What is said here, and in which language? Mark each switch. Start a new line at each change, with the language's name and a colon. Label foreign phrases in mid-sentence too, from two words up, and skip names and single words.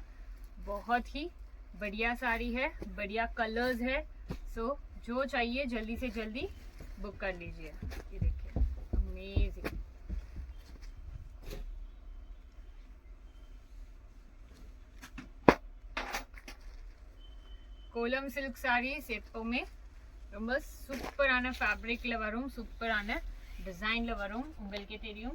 Hindi: बहुत ही बढ़िया साड़ी है, बढ़िया कलर्स है. सो जो चाहिए जल्दी से जल्दी बुक कर लीजिए. ये देखिए अमेजिंग.
Tamil: கோலம் சில்க் சாரீஸ் எப்பவுமே ரொம்ப சூப்பரான ஃபேப்ரிக்ல வரும், சூப்பரான டிசைன்ல வரும், உங்களுக்கே தெரியும்.